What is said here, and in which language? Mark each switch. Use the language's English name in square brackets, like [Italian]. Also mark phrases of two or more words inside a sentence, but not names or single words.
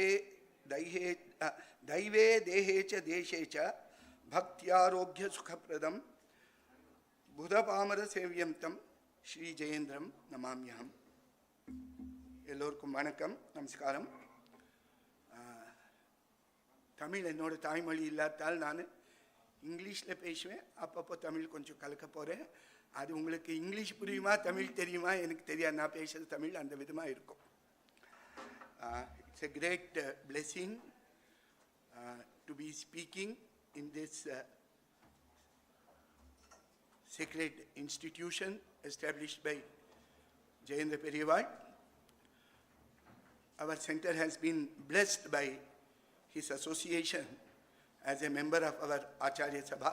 [Sanskrit] दैहे दैवे देहे च देशे च भक्त्यारोग्य सुखप्रदं बुधपामर सेव्यं तं श्री जयेन्द्रं नमाम्यहम्. [Tamil] எல்லோருக்கும் வணக்கம், நமஸ்காரம். தமிழ் என்னோட தாய்மொழி இல்லாதால் நான் இங்கிலீஷில் பேசுவேன். அப்பப்போ தமிழ் கொஞ்சம் கலக்க போகிறேன். அது உங்களுக்கு இங்கிலீஷ் புரியுமா தமிழ் தெரியுமா எனக்கு தெரியாது. நான் பேசுகிறது தமிழ் அந்த விதமாக இருக்கும். [English] It's a great blessing to be speaking in this sacred institution established by Jayendra Periwal. Our center has been blessed by his association as a member of our Acharya Sabha.